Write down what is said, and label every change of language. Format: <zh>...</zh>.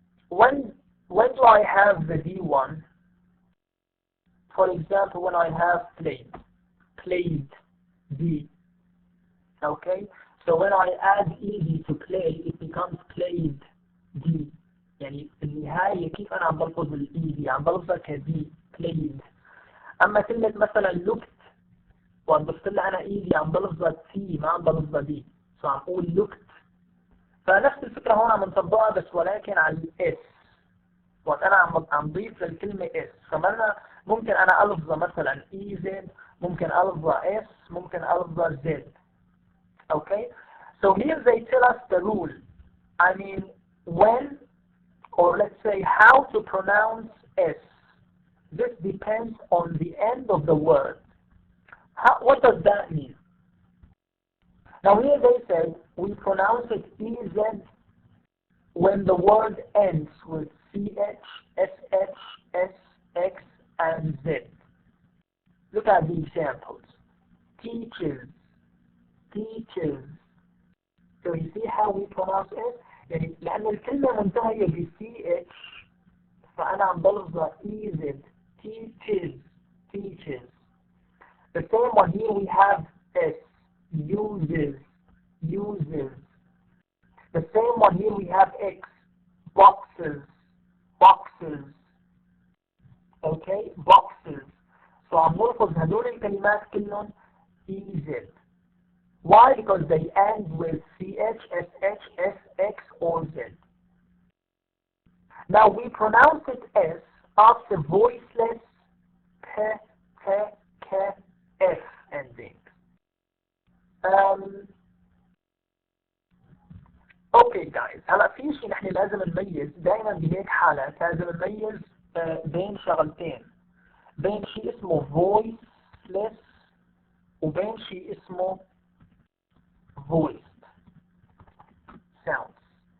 <en>When do I have the D1? For example, when I have played D. Okay, so when I add ED to play, it becomes played D.</en> <ar>يعني في النهاية كيف أنا عم بلفظ الإيدي عم بلفظها كدي played. اما كلمة مثلا looked وعم ضفت لها انا ايدي عم بلفظها تي ما عم بلفظها دي، عم اقول looked. فنفس الفكرة هون عم نطبقها بس ولكن على الاس. وقت انا عم ضيف للكلمة اس، فمثلا ممكن انا الفظها مثلا اي زد، ممكن الفظها اس، ممكن الفظها زد.</ar> <en>Okay, so here they tell us the rule. I mean when, or let's say how to pronounce s. This depends on the end of the word. What does that mean? Now here they say we pronounce it EZ when the word ends with CH, SH, SX, and Z. Look at the examples. Teaches, teaches. So you see how we pronounce it?</en> <ar>يعني لأن الكلمة منتهية ب CH فأنا عم بلفظها EZ.</ar> <en>Teaches, teaches. The same one here we have S. Uses, uses. The same one here we have X. Boxes, boxes. Okay, boxes. So</en> <ar>عم نلفظ هدول الكلمات كلهم EZ.</ar> <en>Why? Because they end with CH, SH, SX, or Z. Now we pronounce it S after voiceless P, T, K, F ending. Okay guys,</en> <ar>هلا في شيء نحن لازم نميز دائما بهيك حالات، لازم نميز بين شغلتين، بين شيء اسمه voiceless وبين شيء اسمه voiced sounds.</ar>